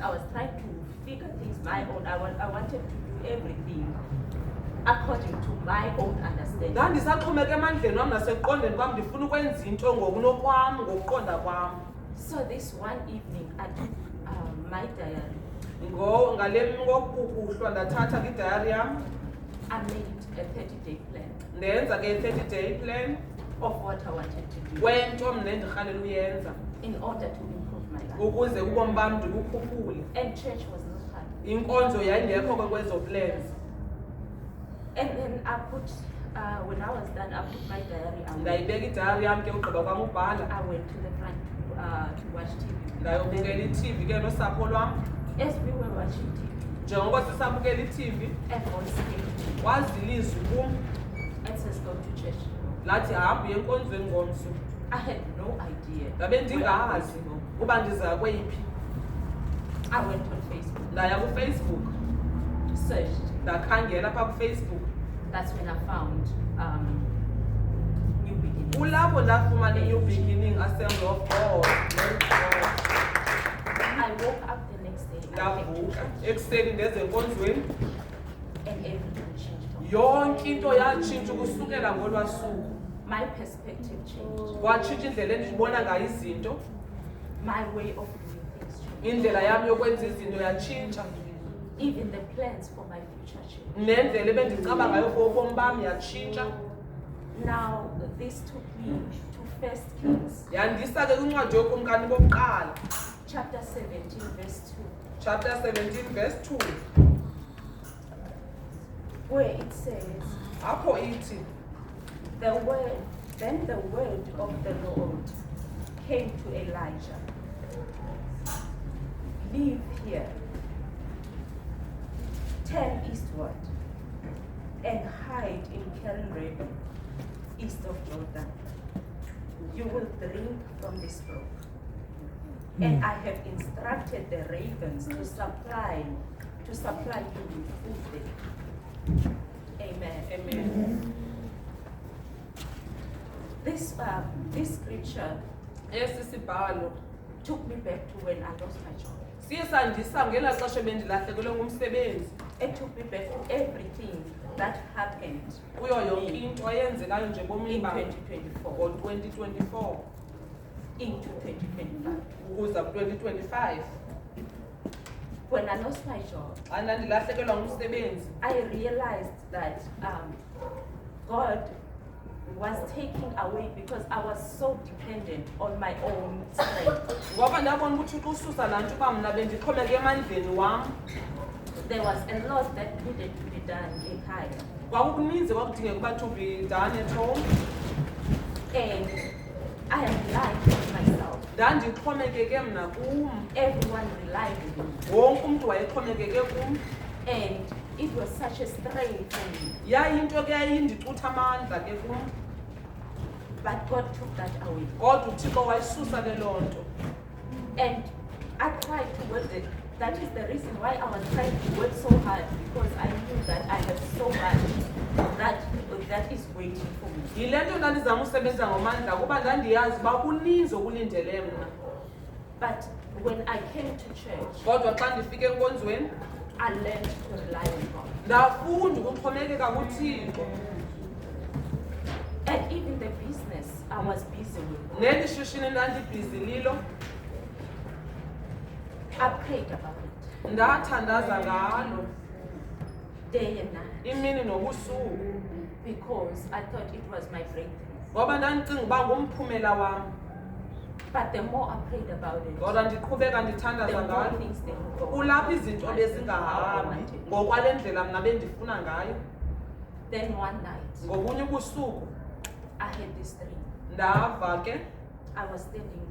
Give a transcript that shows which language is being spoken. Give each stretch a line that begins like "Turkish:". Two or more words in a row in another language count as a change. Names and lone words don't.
English: I was trying to figure things my own. I wanted to do everything. according to my own understanding.
Xhosa: Ndandisaxhomeka emandleni wam nasekuqondeni kwam ndifuna ukwenza into ngokunokwam ngokuqonda kwam.
English: So this one evening I took my diary.
Xhosa: Ngale ngokukuhlwa ndathatha idayari yam.
English: I made a 30-day plan
Xhosa: Ndenza ke
English: 30-day plan of what I wanted to do
Xhosa: kwento mna endirhalela uyenza
English: in order to improve my life.
Xhosa: ukuze ubomi bam ndibukhuphule.
English: And church was not hard.
Xhosa: Inkonzo yayingekho ke kwezo plans.
English: And then I put, when I was done, I put my diary away.
Xhosa: Ndayibeka idayari yam ke ugqiba kwam ubhala.
English: I went to the front to watch TV.
Xhosa: Ndayobukela i-TV ke nosapho lwam.
English: As we were watching TV,
Xhosa: Njengoko sisabukela i-TV,
English: a voice came to me
Xhosa: kwazila izwi kum
English: and says, go to church.
Xhosa: lathi hamba uye enkonzweni ngomso.
English: I had no idea.
Xhosa: Ndabe
English: where I was
Xhosa: ndingazi
English: to go.
Xhosa: uba ndiza kweyiphi.
English: I went on Facebook,
Xhosa: Ndaya kuFacebook,
English: searched.
Xhosa: ndakhangela apha kuFacebook.
English: That's when I found New Beginnings.
Xhosa: Kulapho ndafumana i-New Beginning Assembly of God.
English: I woke up the next day and I came to
Xhosa: Ndavuka
English: church,
Xhosa: ekuseni ndeze enkonzweni.
English: and everything changed. for me.
Xhosa: Yonke into yatshintsha ukusukela ngolwaa suku.
English: My perspective changed.
Xhosa: Kwatshintsha indlela endibona ngayo izinto.
English: My way of doing things changed.
Xhosa: Indlela yam yokwenza izinto yatshintsha.
English: Even the plans for my future changed.
Xhosa: Nendlela ebendicaba ngayo for ubomi bam yatshintsha.
English: Now, this took me to 1 Kings,
Xhosa: Yandisa ke kwincwadi yokumkani bokuqala,
English: chapter 17, verse 2, chapter 17 verse 2, where it says,
Xhosa: apho ithi
English: Then the word of the Lord came to Elijah. Leave here, turn eastward, and hide in Keren, east of Jordan. You will drink from this brook. And I have instructed the ravens to supply you with food there. Amen. amen. This scripture
Xhosa: Esi sibhalo
English: took me back to when I lost my job.
Xhosa: siye sandisa ngelaa xesha bendilahlekelwe ngumsebenzi,
English: It took me back to everything that happened
Xhosa: kuyo yonke into eyenzekayo nje bomini
English: in
Xhosa: bam 2024 ngo-2024
English: into 2025.
Xhosa: ukuza ku-2025.
English: When I lost my job,
Xhosa: Xa ndandilahlekelwa ngumsebenzi
English: I realized that God was taking away because I was so dependent on my own strength.
Xhosa: ngoba ndabona ukuthi ususa laa nto uba mna bendixhomeke emandleni wam.
English: There was a lot that needed to be done in Kaya.
Xhosa: Kwakukuninzi kwakudingeka uba
English: to be done at home. And I relied on myself.
Xhosa: Ndandixhomekeke mna kum,
English: Everyone relied on me.
Xhosa: wonke umntu wayexhomekeke kum.
English: And it was such a strain for me.
Xhosa: Yayinto ke yayindicutha amandla ke kum,
English: But God took that away.
Xhosa: kodwa uThixo wayisusa ke loo nto.
English: And I tried to work it. That is the reason why I was trying to work so hard, because I knew that I have so much that is waiting for me.
Xhosa: Yile nto ndandizama usebenza ngomandla kuba ndandiyazi uba kuninzi okulindele mna.
English: But when I came to church,
Xhosa: Kodwa xa ndifike enkonzweni
English: I learned to rely on God.
Xhosa: ndafunda ukuxhomekeka kuThixo.
English: And even the business I was busy with,
Xhosa: Neli shishini ndandibhizi lilo
English: I prayed about it
Xhosa: ndathandaza ngalo
English: day and night,
Xhosa: imini nobusuku,
English: because I thought it was my breakthrough.
Xhosa: ngoba ndandicinga uba ngumphumela wam.
English: But the more I prayed about it,
Xhosa: Kodwa ndiqhubeka
English: the
Xhosa: ndithandaza
English: more
Xhosa: ngalo,
English: things they would go.
Xhosa: kulapho izinto
English: How I
Xhosa: bezingahambi
English: wanted.
Xhosa: ngokwale ndlela mna bendifuna ngayo.
English: Then one night,
Xhosa: Ngobunye ubusuku
English: I had this dream.
Xhosa: ndava ke
English: I was standing